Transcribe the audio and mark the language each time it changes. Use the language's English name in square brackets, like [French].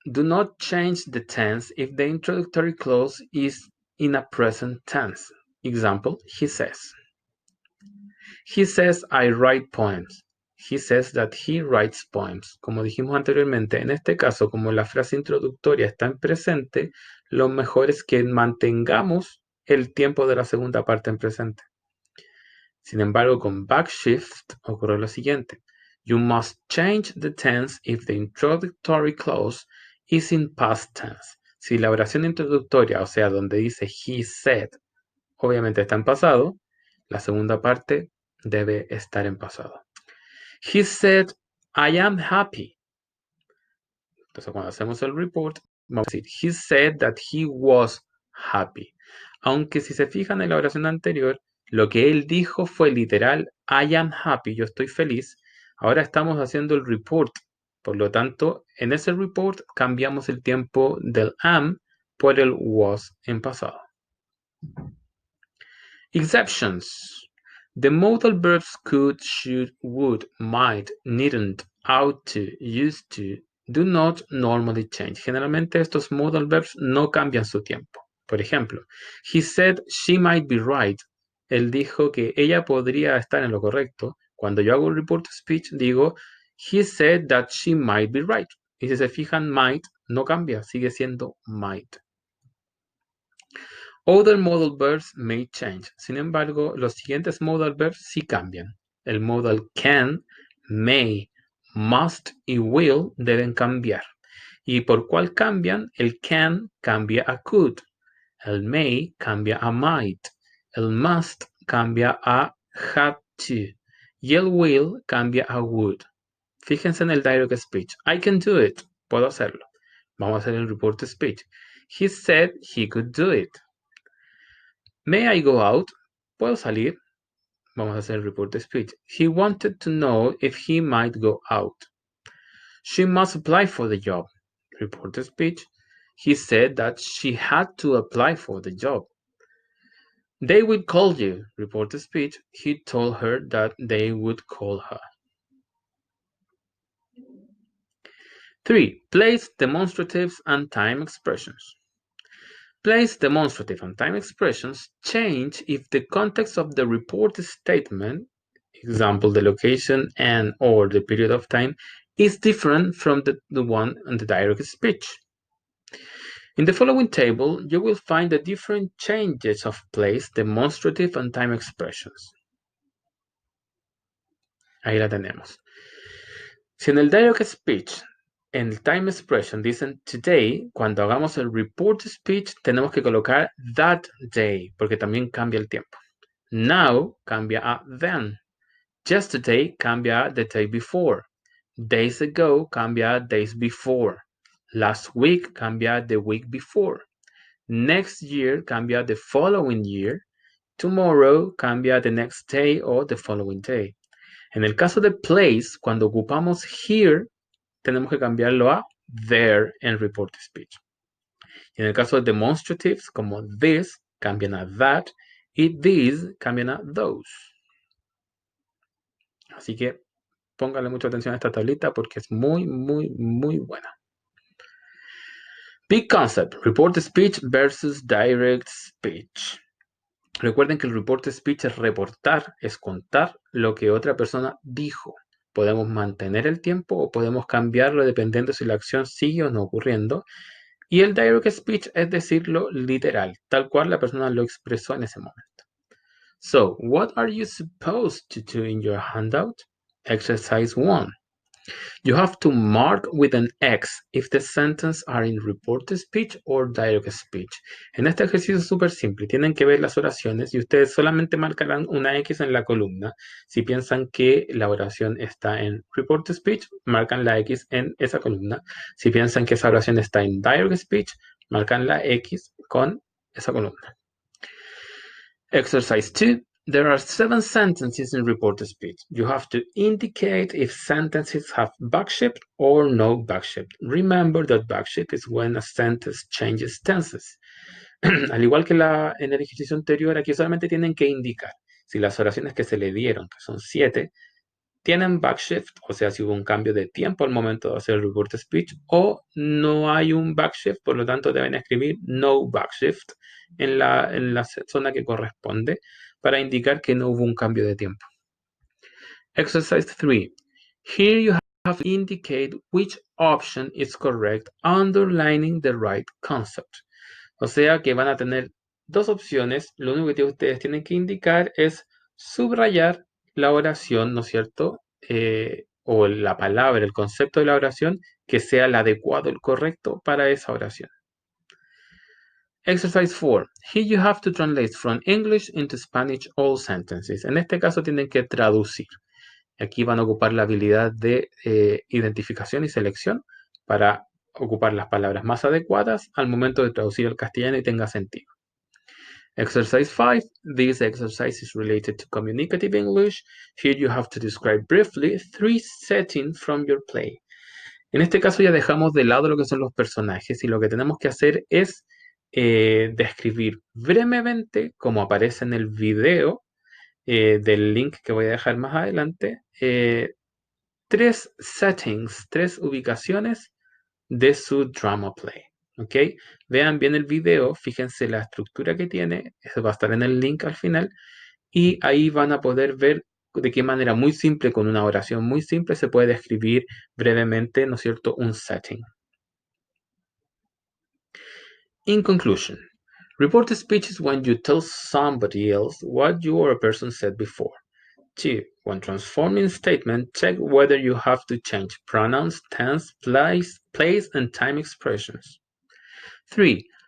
[English] Do not change the tense if the introductory clause is in a present tense. Example, he says. He says I write poems. He says that he writes poems. [Spanish] Como dijimos anteriormente, en este caso, como la frase introductoria está en presente, lo mejor es que mantengamos el tiempo de la segunda parte en presente. Sin embargo, con backshift ocurre lo siguiente. [English] You must change the tense if the introductory clause is in past tense. [Spanish] Si la oración introductoria, o sea, donde dice he said, obviamente está en pasado, la segunda parte debe estar en pasado. [English] He said, I am happy. [Spanish] Entonces, cuando hacemos el report, vamos a decir, [English] he said that he was happy. [Spanish] Aunque si se fijan en la oración anterior, lo que él dijo fue literal, [English] I am happy, [Spanish] yo estoy feliz. Ahora estamos haciendo el report. Por lo tanto, en ese report cambiamos el tiempo del am por el was en pasado. [English] Exceptions. The modal verbs could, should, would, might, needn't, ought to, used to, do not normally change. [Spanish] Generalmente estos modal verbs no cambian su tiempo. Por ejemplo, [English] he said she might be right. [Spanish] Él dijo que ella podría estar en lo correcto. Cuando yo hago un report speech, digo, [English] he said that she might be right. [Spanish] Y si se fijan, might no cambia, sigue siendo might. [English] Other modal verbs may change. [Spanish] Sin embargo, los siguientes modal verbs sí cambian. El modal can, may, must y will deben cambiar. ¿Y por cuál cambian? El can cambia a could. El may cambia a might. El must cambia a had to. Y el will cambia a would. Fíjense en el direct speech. [English] I can do it. [Spanish] Puedo hacerlo. Vamos a hacer el report speech. [English] He said he could do it. May I go out? [Spanish] ¿Puedo salir? Vamos a hacer el report speech. [English] He wanted to know if he might go out. She must apply for the job. Report speech. He said that she had to apply for the job. They will call you. Report speech. He told her that they would call her. 3. Place demonstratives and time expressions. Place demonstrative and time expressions change if the context of the report statement, example, the location and or the period of time, is different from the one in the direct speech. In the following table, you will find the different changes of place, demonstrative and time expressions. [Spanish] Ahí la tenemos. Si en el direct speech, en el time expression dicen today, cuando hagamos el report speech tenemos que colocar that day, porque también cambia el tiempo. Now cambia a then. Yesterday cambia a the day before. Days ago cambia a days before. Last week cambia a the week before. Next year cambia a the following year. Tomorrow cambia a the next day or the following day. En el caso de place, cuando ocupamos here, tenemos que cambiarlo a there en report speech. Y en el caso de demonstratives, como this, cambian a that, y these cambian a those. Así que póngale mucha atención a esta tablita porque es muy, muy, muy buena. [English] Big concept, report speech versus direct speech. [Spanish] Recuerden que el report speech es reportar, es contar lo que otra persona dijo. Podemos mantener el tiempo o podemos cambiarlo dependiendo si la acción sigue o no ocurriendo. Y el direct speech es decirlo literal, tal cual la persona lo expresó en ese momento. [English] So, what are you supposed to do in your handout? Exercise 1. You have to mark with an X if the sentence are in reported speech or direct speech. [Spanish] En este ejercicio es súper simple. Tienen que ver las oraciones y ustedes solamente marcarán una X en la columna. Si piensan que la oración está en reported speech, marcan la X en esa columna. Si piensan que esa oración está en direct speech, marcan la X con esa columna. [English] Exercise 2. There are 7 sentences in reported speech. You have to indicate if sentences have backshift or no backshift. Remember that backshift is when a sentence changes tenses. [Spanish] Al igual que en el ejercicio anterior, aquí solamente tienen que indicar si las oraciones que se le dieron, que son 7, tienen backshift, o sea, si hubo un cambio de tiempo al momento de hacer el report speech, o no hay un backshift, por lo tanto deben escribir no backshift en la zona que corresponde para indicar que no hubo un cambio de tiempo. [English] Exercise 3. Here you have to indicate which option is correct, underlining the right concept. [Spanish] O sea que van a tener dos opciones. Lo único que ustedes tienen que indicar es subrayar la oración, ¿no es cierto? O la palabra, el concepto de la oración, que sea el adecuado, el correcto para esa oración. [English] Exercise 4. Here you have to translate from English into Spanish all sentences. [Spanish] En este caso tienen que traducir. Aquí van a ocupar la habilidad de identificación y selección para ocupar las palabras más adecuadas al momento de traducir al castellano y tenga sentido. [English] Exercise 5. This exercise is related to communicative English. Here you have to describe briefly 3 settings from your play. [Spanish] En este caso ya dejamos de lado lo que son los personajes y lo que tenemos que hacer es describir brevemente, como aparece en el video del link que voy a dejar más adelante, 3 settings, 3 ubicaciones de su drama play. ¿Ok? Vean bien el video, fíjense la estructura que tiene, eso va a estar en el link al final, y ahí van a poder ver de qué manera muy simple, con una oración muy simple, se puede describir brevemente, ¿no es cierto?, un setting. [English] In conclusion, reported speech is when you tell somebody else what you or a person said before. 2. When transforming statement, check whether you have to change pronouns, tense, place, and time expressions. 3.